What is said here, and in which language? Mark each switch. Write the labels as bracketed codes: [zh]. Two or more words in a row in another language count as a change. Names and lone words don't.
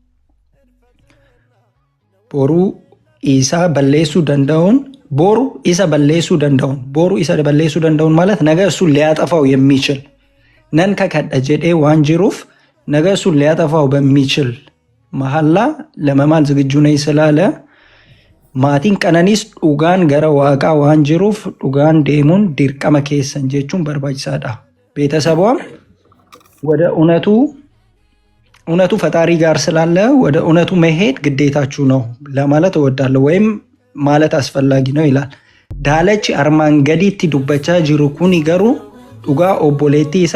[om] ቦሩ ኢሳ በሌሱ ደንዳውን ቦሩ ኢሳ በሌሱ ደንዳውን [am] ማለት ነገ እሱ ሊያጠፋው የሚችል [om] ነን ከከደ ጀዴ ዋንጅሩፍ [am] ነገ እሱ ሊያጠፋው በሚችል መሐላ ለመማል ዝግጁ ነኝ ስላለ [om] maatiin Qananiis dhugaan gara waaqaa waan jiruuf dhugaan deemuun dirqama keessan jechuun barbaachisaadha. [am] ቤተሰቧም ወደ እውነቱ ፈጣሪ ጋር ስላለ ወደ እውነቱ መሄድ ግዴታችሁ ነው ለማለት እወዳለሁ ወይም ማለት አስፈላጊ ነው ይላል። [om] ዳለች አርማን ገዲቲ ዱበቻ ጅሩ ኩኒ ገሩ ዱጋ ኦቦሌቲ ኢሳ